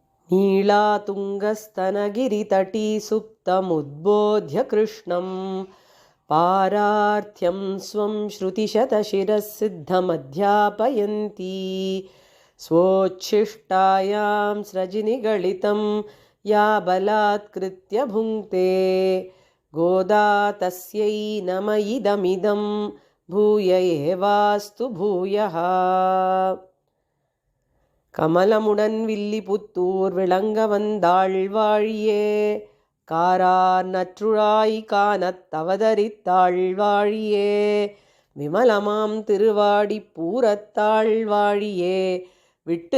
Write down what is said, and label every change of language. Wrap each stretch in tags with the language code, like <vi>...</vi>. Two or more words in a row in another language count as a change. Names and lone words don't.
<sa>नीलातुङ्गस्तनगिरितटी सुप्तमुद्बोध्य कृष्णं पारार्थ्यं स्वं श्रुतिशतशिरः सिद्धमध्यापयन्ती स्वोच्छिष्टायां स्रजिनिगलितं या बलात्कृत्य भुङ्क्ते गोदा तस्यै नम इदमिदं भूय एवास्तु भूयः.</sa> <ta>கமலமுடன் வில்லிபுத்தூர் விளங்க வந்தாள் வாழியே, காரார் நற்றுழாய் காணத் தவதரித்தாள் வாழியே, விமலமாம் திருவாடி பூரத்தாள் வாழியே, விட்டு</ta>